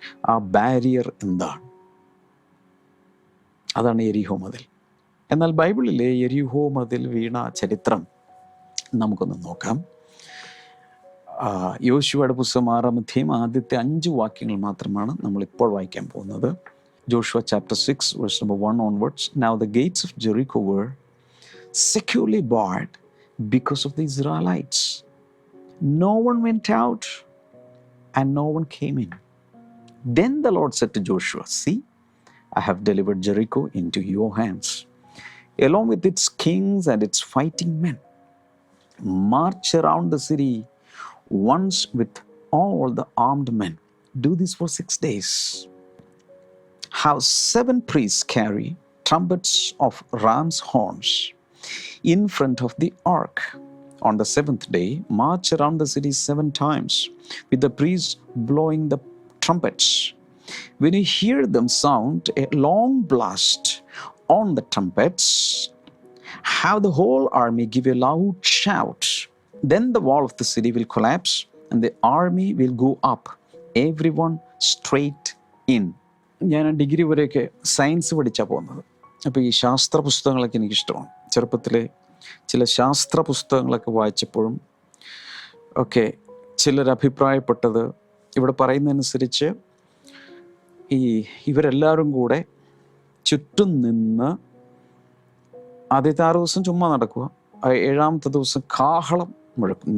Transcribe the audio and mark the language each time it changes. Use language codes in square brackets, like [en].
[ml] ആ ബാരിയർ എന്താണ്? അതാണ് എരിഹോ മതിൽ. എന്നാൽ ബൈബിളിലെ എരിഹോ മതിൽ വീണ ചരിത്രം നമുക്കൊന്ന് നോക്കാം. യോശുവയുടെ പുസ്തകം 6-ാം അധ്യായം ആദ്യത്തെ 5 വാക്യങ്ങൾ മാത്രമാണ് നമ്മളിപ്പോൾ വായിക്കാൻ പോകുന്നത്. [en] Joshua chapter 6 verse number 1 onwards. Now the gates of Jericho were securely barred because of the Israelites. No one went out and no one came in. Then the Lord said to Joshua, see, I have delivered Jericho into your hands, along with its kings and its fighting men. March around the city once with all the armed men. Do this for 6 days. Have 7 priests carry trumpets of ram's horns in front of the ark. On the 7th day, march around the city 7 times, with the priests blowing the trumpets. When you hear them sound a long blast on the trumpets, have the whole army give a loud shout. Then the wall of the city will collapse and the army will go up, everyone straight in. [ml] ഞാൻ degree വരെയൊക്കെ science പഠിച്ചാണ് പോകുന്നത്. അപ്പോൾ ഈ ശാസ്ത്ര പുസ്തകങ്ങളൊക്കെ എനിക്കിഷ്ടമാണ്. ചെറുപ്പത്തിലെ ചില ശാസ്ത്ര പുസ്തകങ്ങളൊക്കെ വായിച്ചപ്പോഴും ഒക്കെ ചിലരഭിപ്രായപ്പെട്ടത്, ഇവിടെ പറയുന്നതനുസരിച്ച് ഇവരെല്ലാവരും കൂടെ ചുറ്റും നിന്ന് ആദ്യത്തെ 6 ദിവസം ചുമ്മാ നടക്കുക, 7ാമത്തെ ദിവസം കാഹളം മുഴക്കും.